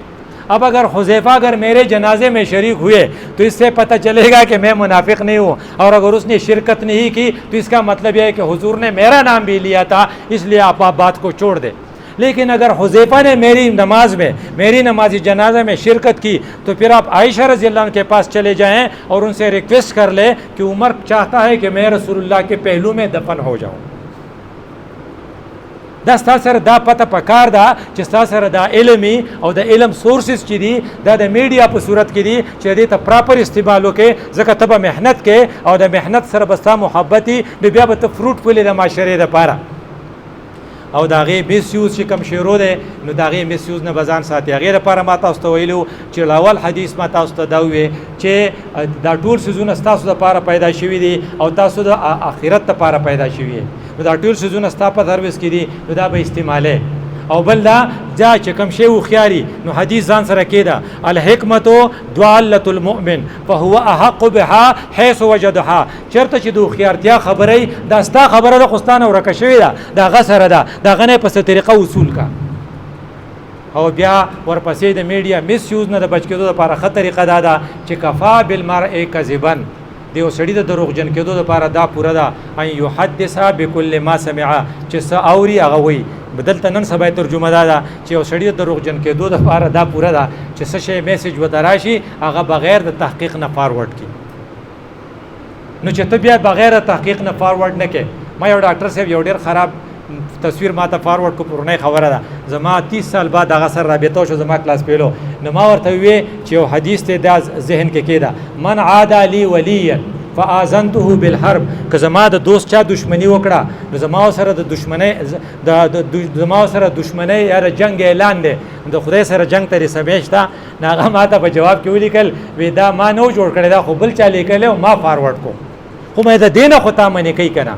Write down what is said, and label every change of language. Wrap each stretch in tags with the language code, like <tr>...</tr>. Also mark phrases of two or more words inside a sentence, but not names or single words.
<hi>अब अगर हुज़ैफा अगर मेरे जनाजे में शरीक हुए तो इससे पता चलेगा कि मैं मुनाफिक नहीं हूँ, और अगर उसने शिरकत नहीं की तो इसका मतलब यह है कि हुजूर ने मेरा नाम भी लिया था, इसलिए आप बात को छोड़ दें। लेकिन अगर हुज़ैफा ने मेरी नमाज में, मेरी नमाज जनाजा में शिरकत की, तो फिर आप आयशा</hi> <ar>رضي الله عنها</ar> <hi>के पास चले जाएं और उनसे रिक्वेस्ट कर ले कि उमर चाहता है कि मैं रसूलुल्लाह के पहलू में दफन हो जाऊँ।</hi> <ps>دا ستا سره دا پته پکار ده چې ستا سره دا علمي او د علم سورسز چې دي دا د میډیا په صورت کې دي چې دې ته پراپر استعمال وکړې، ځکه ته به محنت کې او د محنت سره به ستا محبت وي، نو بیا به ته فروټ پولې د معاشرې دپاره. او د هغې میس یوز چې کوم شروع دی نو د هغې میس یوز نه به ځان ساتي. هغې دپاره ما تاسو ته ویلي وو چې اول حدیث ما تاسو ته دا وویې چې دا ټول څیزونه ستاسو دپاره پیدا شوي دي او تاسو د آخرت دپاره پیدا شوي نو دا ټول څیزونه ستا په سروس کې دي، نو دا به استعمالې. او بل دا چې کوم شی هوښیاري نو حدیث ځان سره کېده</ps> <ar>الحکمت ضالة المؤمن فهو احق بها حيث وجدها.</ar> <ps>چېرته چې د هوښیارتیا خبره دا ستا خبره ده خو ستا نه ورکه شوې ده، د هغه سره ده، د هغه نه یې په څه طریقه وصول کا. او بیا ورپسې د میډیا میس یوز نه د بچ کېدو دپاره ښه طریقه دا ده چې</ps> <ar>کفا بالمرء کذبا،</ar> <ps>د یو سړي د دروغجن کېدو دپاره دا پوره ده</ps> <ar>ان یحدث بكل ما سمع،</ar> <ps>چې څه اوري هغه وایي. بدلته نن سبا ترجمه دا ده چې یو سړي د دروغجن کېدو دپاره دا پوره ده چې څه شی میسج ورته راشي هغه بغیر د تحقیق نه فارورډ کړي. نو چې ته بیا بغیر د تحقیق نه فارورډ نه کړې. ما یو ډاکټر صاحب یو ډېر خراب تصویر ما ته فارورډ کو، پرونی خبره ده، زما 30 سال بعد هغه سره رابطه شو، زما کلاس پیلو، نو ما ورته وویې چې یو حدیث دی دا ذهن کې کېده</ps> <ar>من عادى لي وليا فآذنته بالحرب،</ar> <ps>که زما د دوست چا دشمنی وکړه نو زما سره د دشمنی زما سره دشمنی یا جنگ اعلان دی، د خدای سره جنگ ته رسوي شته. نو هغه ما ته په جواب کې ولیکل وی دا ما نو جوړ کړی، دا خو بل چا لیکلی او ما فارورډ کو، خو مې د دې نه خو تا منې کوي که نه.</ps>